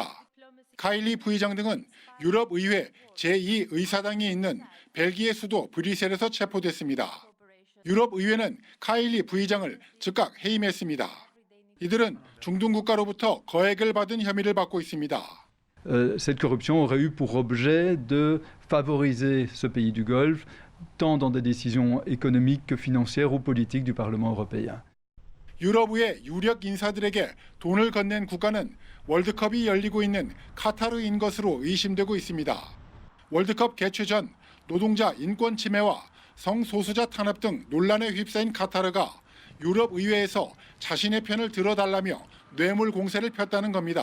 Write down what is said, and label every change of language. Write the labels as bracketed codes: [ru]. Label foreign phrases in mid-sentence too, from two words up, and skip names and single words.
[ko] 카일리 부의장 등은 유럽의회 제2의사당이 있는 벨기에 수도 브뤼셀에서 체포됐습니다. 유럽의회는 카일리 부의장을 즉각 해임했습니다. 이들은 중동 국가로부터 거액을 받은 혐의를 받고 있습니다. [fr] Cette corruption aurait eu pour objet de favoriser ce pays du Golfe, tant dans des décisions économiques que financières ou politiques du Parlement européen. [ko] 유럽의회 유력 인사들에게 돈을 건넨 국가는 월드컵이 열리고 있는 카타르인 것으로 의심되고 있습니다. 월드컵 개최 전 노동자 인권 침해와 성소수자 탄압 등 논란에 휩싸인 카타르가 유럽의회에서 자신의 편을 들어달라며 뇌물 공세를 폈다는 겁니다.